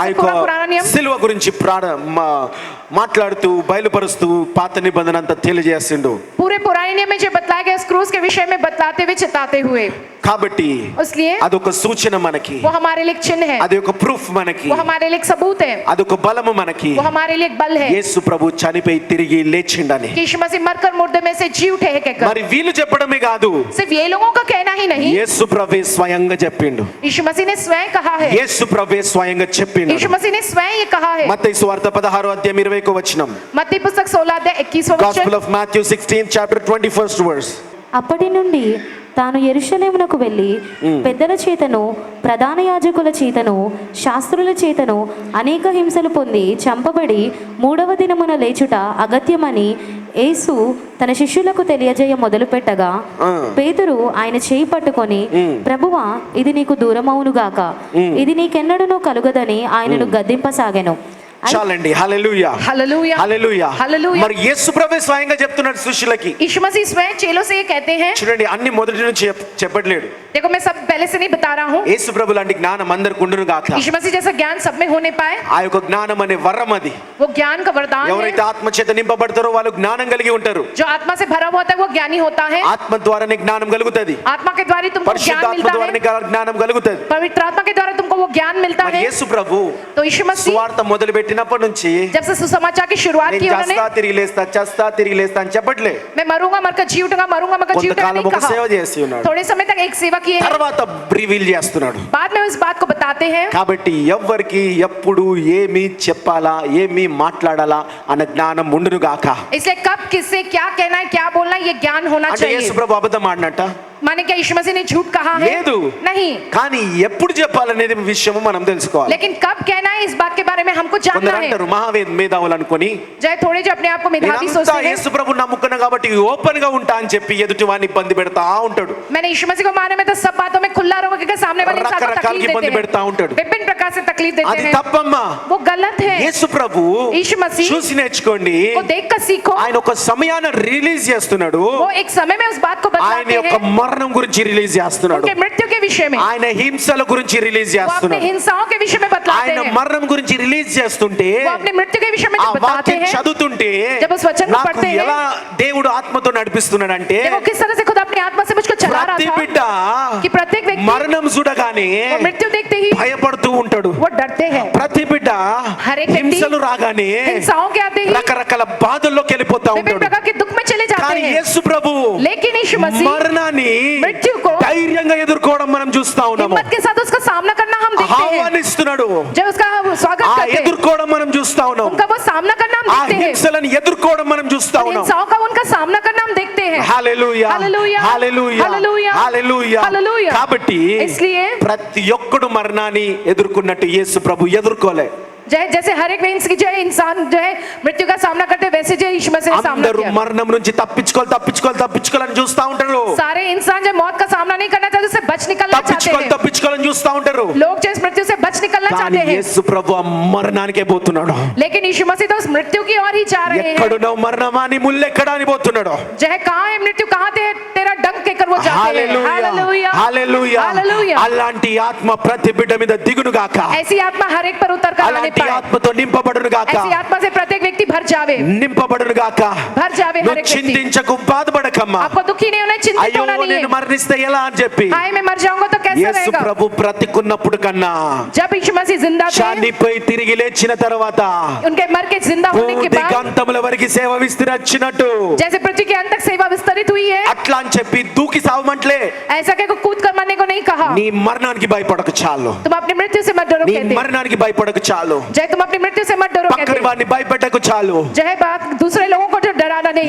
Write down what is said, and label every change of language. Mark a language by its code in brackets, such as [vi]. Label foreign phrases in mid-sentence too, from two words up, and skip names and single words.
[hi] वैसे [te] యొక్క [hi] पूरा पुराना नियम [te] సిలువ గురించి మాట్లాడుతూ బయలుపరుస్తూ పాత నిబంధన అంతా తెలియజేసిండు. [hi] पूरे पुराने नियम में जो बतलाया गया, उस क्रूस के विषय में बतलाते हुए चिताते हुए, [te] కాబట్టి [hi] इसलिए [te] అదొక సూచన మనకి, [hi] वो हमारे लिए एक चिन्ह है, [te] అది ఒక ప్రూఫ్ మనకి, [hi] वो हमारे लिए एक सबूत है, [te] అదొక బలము మనకి. [hi] वो हमारे लिए एक बल है [te] యేసు ప్రభు చనిపోయి తిరిగి లేచిండని. [hi] कि यीशु मसीह मरकर मुर्दे में से जी उठे हैं कहकर। [te] మరి వీళ్ళు చెప్పడమే కాదు, [hi] सिर्फ ये लोगों का कहना ही नहीं, [te] యేసు ప్రభు స్వయంగా చెప్పిండు. [hi] यीशु मसीह ने स्वयं कहा है, [te] యేసు ప్రభు స్వయంగా చెప్పిండు. [hi] यीशु मसीह ने स्वयं ये कहा है। [te] మత్తయి సువార్త 16వ అధ్యాయం 20వ వచనం. [hi] मत्ती पुस्तक 16 अध्याय 21वां [en] Gospel [hi] वचन। [en] of Matthew 16th chapter 21st verse. [te] అప్పటి నుండి తాను యెరూషలేమునకు వెళ్ళి పెద్దల చేతను ప్రధాన యాజకుల చేతను శాస్త్రుల చేతను అనేక హింసలు పొంది చంపబడి మూడవ దినమున లేచుట అగత్యమని యేసు తన శిష్యులకు తెలియజేయ మొదలుపెట్టగా పేతురు ఆయన చేయి పట్టుకొని ప్రభువా ఇది నీకు దూరమవునుగాక, ఇది నీకెన్నడూనూ కలుగదని ఆయనను గద్దింపసాగెను. చాలండి. హల్లెలూయా [hi] हालेलुया [te] హల్లెలూయా. [hi] हालेलुया। [te] మరి యేసు ప్రభు స్వయంగా చెప్తున్నాడు శిష్యులకి. [hi] यीशु मसीह स्वयं चेलों से ये कहते हैं, [te] చూడండి అన్ని మొదటి నుంచి చెప్పట్లేడు. [hi] देखो मैं सब पहले से नहीं बता रहा हूँ। [te] యేసు ప్రభు లాంటి జ్ఞానం అందరికి ఉండును గాక. [hi] यीशु मसीह जैसा ज्ञान सब में होने पाए, [te] ఆ యొక్క జ్ఞానం అనే వరం అది. [hi] वो ज्ञान का वरदान [te] ఎవరైతే [hi] है। [te] ఆత్మ చేత నింపబడతారో వాళ్ళు జ్ఞానం కలిగి ఉంటారు. [hi] जो आत्मा से भरा हुआ होता है वो ज्ञानी होता है। [te] ఆత్మ ద్వారానే జ్ఞానం కలుగుతది. [hi] आत्मा के द्वारा तुमको ज्ञान [te] పరిశుద్ధాత్మ [hi] मिलता [te] ద్వారానే [hi] है, [te] జ్ఞానం కలుగుతది. [hi] पवित्र आत्मा के द्वारा तुमको वो ज्ञान मिलता [te] మరి [hi] है। [te] యేసు ప్రభు [hi] तो यीशु मसीह [te] సువార్త మొదలు పెట్టినప్పటి నుంచి [hi] जब से सुसमाचार की शुरुआत [te] నేను [hi] की [te] చస్తా [hi] उन्होंने, [te] తిరిగి లేస్తా చస్తా తిరిగి లేస్తా అని చెప్పట్లే. [hi] मैं मरूंगा मरकर जी उठूंगा, मरूंगा मरकर जी उठूंगा [te] కొంతకాలం [hi] नहीं [te] ఒక [hi] कहा। [te] సేవ చేసి ఉన్నాడు, [hi] थोड़े समय तक एक सेवा की है, [te] తర్వాత రివీల్ చేస్తున్నాడు. [hi] बाद में उस बात को बताते हैं। [te] కాబట్టి ఎవ్వరికి ఎప్పుడు ఏమి చెప్పాలా ఏమి మాట్లాడాలా అన్న జ్ఞానం ఉండును గాక. [hi] इसलिए कब किससे क्या कहना है, क्या बोलना है, ये ज्ञान होना [te] అంటే [hi] चाहिए। [te] యేసు ప్రభు అబద్ధం ఆడినట్ట [hi] माने क्या यीशु मसीह ने झूठ कहा है? [te] లేదు. [hi] नहीं, [te] కానీ ఎప్పుడు చెప్పాలనేది విషయము మనం తెలుసుకోవాలి. [hi] लेकिन कब कहना है इस बात के बारे में हमको जानना [te] కొందరు [hi] है। [te] అంటారు మహావేద మేధావులు అనుకొని [hi] चाहे थोड़े जो अपने आप को मेधावी [te] నేనంతా [hi] सोचते हैं, [te] యేసు ప్రభు నమ్ముకున్నా కాబట్టి ఓపెన్ గా ఉంటా అని చెప్పి ఎదుటి వాడిని ఇబ్బంది పెడతా ఉంటాడు. [hi] मैंने यीशु मसीह को माने में तो सब बातों में खुला रहोगे कि सामने वाले इंसान को [te] రకరకాల [hi] तकलीफ [te] ఇబ్బంది [hi] देते [te] పెడతా [hi] हैं, [te] ఉంటాడు. [hi] विभिन्न प्रकार से तकलीफ देते [te] అది [hi] हैं, [te] తప్పమ్మా. [hi] वो गलत है। [te] యేసు ప్రభు [hi] यीशु मसीह [te] చూసి నేర్చుకోండి. [hi] को देखकर सीखो। [te] ఆయన ఒక సమయాన రిలీజ్ చేస్తున్నాడు. [hi] वो एक समय में उस बात को [te] ఆయన [hi] बताते [te] యొక్క [hi] हैं, [te] మరణం గురించి రిలీజ్ చేస్తున్నాడు. [hi] उनके मृत्यु के विषय में, [te] ఆయన హింసల గురించి రిలీజ్ [hi] वो अपने [te] చేస్తున్నాడు. [hi] हिंसाओं के विषय में बतलाते [te] ఆయన [hi] हैं, [te] మరణం గురించి రిలీజ్ చేస్తుంటే [hi] वो अपने मृत्यु के विषय में [te] ఆ [hi] जो बताते [te] వాక్యం [hi] हैं, [te] చదువుతుంటే [hi] जब उस वचन को [te] నాకు [hi] पढ़ते हैं, [te] ఎలా దేవుడు ఆత్మతో నడిపిస్తున్నాడంటే [hi] देखो किस तरह से खुद अपनी आत्मा से मुझको चला [te] ప్రతి [hi] रहा [te] బిడ్డ [hi] था कि प्रत्येक व्यक्ति [te] మరణం చూడగానే [hi] वो मृत्यु देखते ही [te] భయపడుతూ ఉంటాడు. [hi] वो डरते हैं, [te] ప్రతి బిడ్డ [hi] हर एक व्यक्ति [te] హింసలు రాగానే [hi] हिंसाओं के आते ही [te] రకరకాల బాధల్లోకి వెళ్ళిపోతా [hi] विभिन्न [te] ఉంటాడు. [hi] प्रकार के दुख में चले जाते [te] కానీ [hi] हैं। [te] యేసు ప్రభు [hi] लेकिन यीशु मसीह [te] మరణాన్ని [hi] मृत्यु को [te] ధైర్యంగా ఎదుర్కోవడం మనం చూస్తా ఉన్నాము. [hi] हिम्मत के साथ उसका सामना करना हम देखते हैं, [te] ఆహ్వానిస్తున్నాడు. [hi] जब उसका स्वागत [te] ఆ [hi] करते हैं, [te] ఎదుర్కోవడం మనం చూస్తా ఉన్నాం. [hi] उनका वो सामना करना हम [te] ఆ [hi] देखते हैं, [te] హింసలను ఎదుర్కోవడం మనం చూస్తా ఉన్నాం. [hi] हिंसाओं का उनका सामना करना हम देखते हैं। [te] హల్లెలూయా హల్లెలూయా, హల్లెలూయా హల్లెలూయా, హల్లెలూయా. హల్లెలూయా. కాబట్టి [hi] इसलिए [te] ప్రతి ఒక్కడు మరణాన్ని ఎదుర్కొన్నట్టు యేసు ప్రభు ఎదుర్కోలే. [hi] जैसे हर एक जो है इंसान जो है मृत्यु का सामना करते हैं, वैसे जो यीशु मसीह ने सामना [te] అందరూ [hi] किया। [te] మరణం నుంచి తప్పించుకోవాలని చూస్తా ఉంటారు. [hi] सारे इंसान जो मौत का सामना नहीं करना चाहते, उससे बच निकलना चाहते हैं, [te] తప్పించుకోవాలని చూస్తా ఉంటారు. [hi] लोग जो इस मृत्यु से बच निकलना [te] కానీ [hi] चाहते हैं, [te] యేసు ప్రభు ఆ మరణానికే పోతున్నాడు. [hi] लेकिन यीशु मसीह तो उस मृत्यु की ओर ही जा रहे हैं। [te] ఎక్కడున్నావు మరణమా నీ ముల్లెక్కడా అని పోతున్నాడు. [hi] जो है कहाँ है मृत्यु, कहाँ तेरा डंक कहकर वो जाते हैं। [te] హల్లెలూయా [hi] हालेलुया [te] హల్లెలూయా [hi] हालेलुया। [te] అలాంటి ఆత్మ ప్రతి బిడ్డ మీద దిగును గాక [hi] ऐसी आत्मा हर एक पर उतर कर आने [te] అలాంటి [hi] पाए। [te] ఆత్మతో నింపబడును గాక [hi] ऐसी आत्मा से प्रत्येक व्यक्ति भर जावे [te] నింపబడును గాక [hi] भर जावे हर [te] నువ్వు [hi] एक व्यक्ति। [te] చింతించకు బాధపడకమ్మా [hi] आपको दुखी नहीं होना, चिंतित [te] అయ్యో [hi] होना नहीं [te] నేను [hi] है। [te] మరణిస్తే ఎలా అని చెప్పి [hi] हाय मैं मर जाऊंगा तो कैसे [te] యేసు [hi] रहेगा। [te] ప్రభు బ్రతికున్నప్పుడు కన్నా [hi] जब यीशु मसीह जिंदा थे, [te] చనిపోయి తిరిగి లేచిన తర్వాత [hi] उनके मर के जिंदा होने के [te] పూర్తి [hi] बाद [te] గంతముల వరకు సేవ విస్తరించినట్టు [hi] जैसे पृथ्वी के अंत तक सेवा विस्तरित हुई है, [te] అట్లా అని చెప్పి దూకి సావమంటలే [hi] ऐसा क्या कूद कर मरने को नहीं कहा। [te] నీ మరణానికి భయపడకు చాలు [hi] तुम अपनी मृत्यु से मत डरो [te] నీ [hi] कहते। [te] మరణానికి భయపడకు చాలు [hi] जय तुम अपनी मृत्यु से मत डरो [te] పక్కన [hi] कहते। [te] వారిని భయపెట్టకు చాలు [hi] जय बात दूसरे लोगों को जो डराना नहीं है।